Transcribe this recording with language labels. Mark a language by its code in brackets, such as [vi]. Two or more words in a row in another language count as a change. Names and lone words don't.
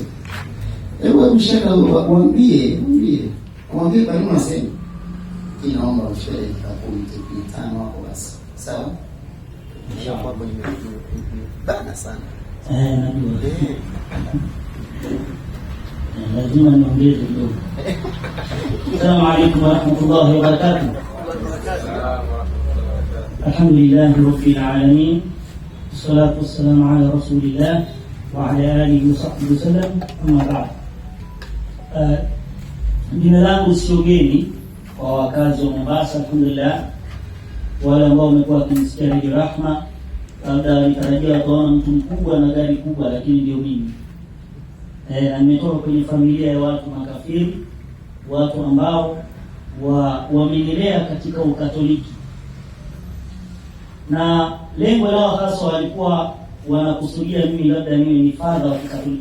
[sw] Hebu shaka waambie kwa nini unasema? Naomba ushiriki kwa 15 hapo basi. Sawa? Ndio hapo nimebana sana. Najua. Lazima niongeze kidogo. [ar] السلام عليكم ورحمة الله وبركاته. الحمد لله رب العالمين. والصلاة والسلام على رسول الله وعلى آله وصحبه وسلم. أما بعد. [sw] Jina langu sio geni kwa wakazi wa Mombasa, alhamdulillah. Wale ambao wamekuwa wakisikia Radio Rahma labda walitarajia wataona mtu mkubwa na gari kubwa, lakini ndio mimi. Nimetoka kwenye familia ya watu makafiri, watu ambao wamenilea katika Ukatoliki, na lengo lao hasa walikuwa wanakusudia mimi labda niwe ni father wa Kikatoliki.